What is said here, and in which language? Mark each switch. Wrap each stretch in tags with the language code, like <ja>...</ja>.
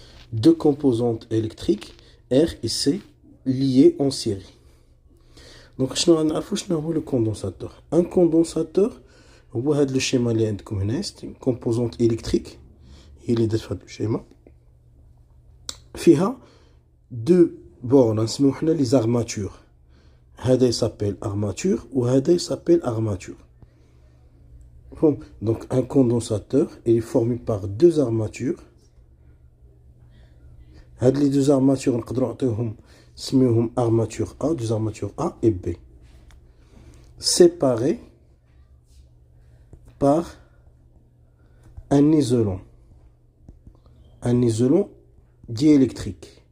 <fr>Deux composantes électriques R et C liées en série.</fr> <ar>Donc شنو هو le condensateur. Un condensateur هو هذا le schéma اللي عندكم هنا</ar> <fr>une composante électrique</fr> <ar>هي اللي درت في هذا الشيما فيها</ar> <fr>deux bornes</fr> <ar>نسميو حنا les armatures. هذا</ar> <fr>s'appelle armature</fr> <ar>وهذا</ar> <fr>s'appelle armature. Bon, donc un condensateur est formé par deux armatures.</fr> <ar>هاد</ar> <fr>les deux armatures</fr> <ar>نقدروا نعطيوهم نسميوهم</ar> <fr>armature A, deux armatures A et B, séparées par un isolant diélectrique.</fr>